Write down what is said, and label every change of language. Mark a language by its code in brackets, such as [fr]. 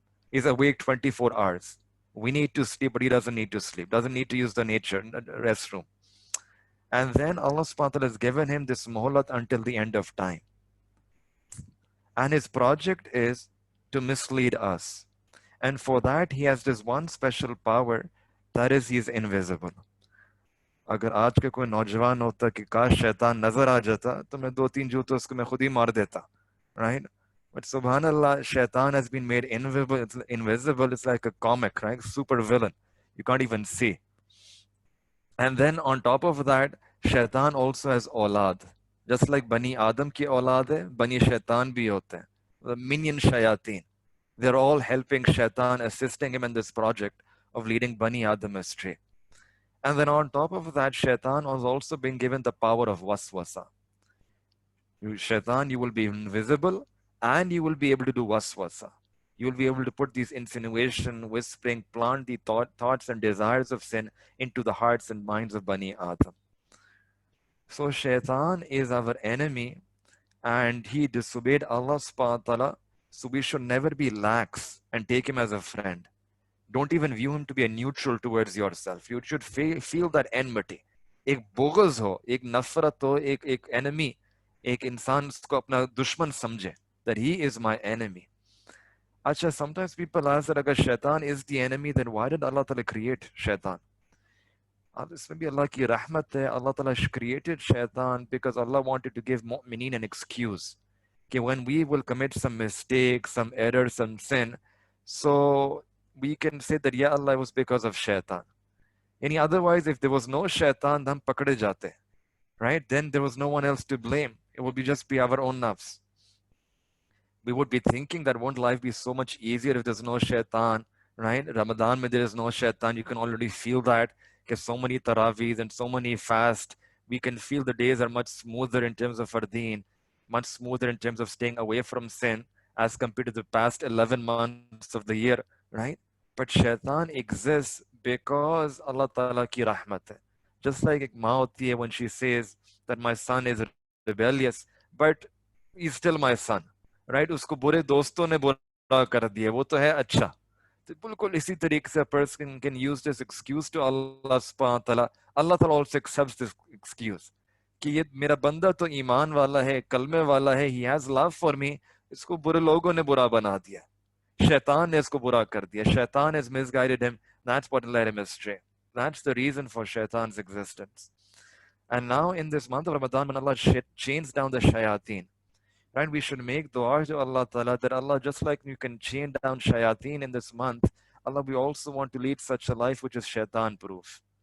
[en] He's awake 24 hours. We need to sleep, but he doesn't need to sleep, doesn't need to use the nature restroom. And then Allah subhanahu wa ta'ala has given him this muhlat until the end of time. And his project is to mislead us. And for that, he has this one special power, that is, he is invisible. [hi] अगर आज के कोई नौजवान होता कि काश शैतान नजर आ जाता तो मैं 2-3 जूते उसको मैं खुद ही मार देता, right? [en] But subhanallah, shaitan has been made invisible. It's like a comic, right? Super villain. You can't even see. And then on top of that, shaitan also has aulad. Just like [hi] Bani Adam ki aulad hai, Bani Shaitan bhi hote hain. [en] The minion shayateen. They're all helping shaitan, assisting him in this project of leading Bani Adam astray. And then on top of that, shaitan has also been given the power of waswasa. Shaitan, you will be invisible and you will be able to do waswasa. You will be able to put these insinuation, whispering, plant the thoughts and desires of sin into the hearts and minds of Bani Adam. So shaitan is our enemy and he disobeyed Allah subhanahu wa ta'ala. So we should never be lax and take him as a friend. Don't even view him to be a neutral towards yourself. You should feel that enmity. [hi] एक Boghaz हो, एक नफरत हो, एक enemy, एक इंसान उसको अपना दुश्मन समझे, [en] that he is my enemy. Acha, sometimes people ask that agar shaitan is the enemy, then why did Allah Ta'ala create shaitan? This may be Allah [hi] ki rahmat hai. [en] Allah Ta'ala created shaitan because Allah wanted to give mu'mineen an excuse. Okay, when we will commit some mistake, some error, some sin, so we can say that, yeah, Allah, was because of shaitan. Otherwise, if there was no shaitan, then [hi] pakade jate, [en] right? Then there was no one else to blame. It would just be our own nafs. We would be thinking that won't life be so much easier if there's no shaitan, right? Ramadan, when there is no shaitan, you can already feel that. Because so many taraweehs and so many fast, we can feel the days are much smoother in terms of our deen, much smoother in terms of staying away from sin as compared to the past 11 months of the year, right? But shaitan exists because Allah Ta'ala [hi] ki rahmat hai. [en] Just like [hi] ek maa hoti hai [en] when she says that my son is rebellious, but he's still my son, right? [hi] उसको बुरे दोस्तों ने बुरा कर दिया, वो तो है अच्छा. तो बिल्कुल इसी तरीके से [en] a person can use this excuse to Allah subhanahu wa ta'ala. Allah ta'ala also accepts this excuse [hi] कि ये मेरा बंदा तो ईमान वाला है, कलमे वाला है, [en] he has love for me, [hi] इसको बुरे लोगों ने बुरा बना दिया. Shaitan ने इसको बुरा कर दिया. [en] Shaitan has misguided him. That's what led him astray. That's the reason for shaitan's existence. And now in this month of Ramadan, when Allah chains down the shayateen, right, we should make dua to Allah Ta'ala that Allah, just like you can chain down shayateen in this month, Allah, we also want to lead such a life which is shaitan proof.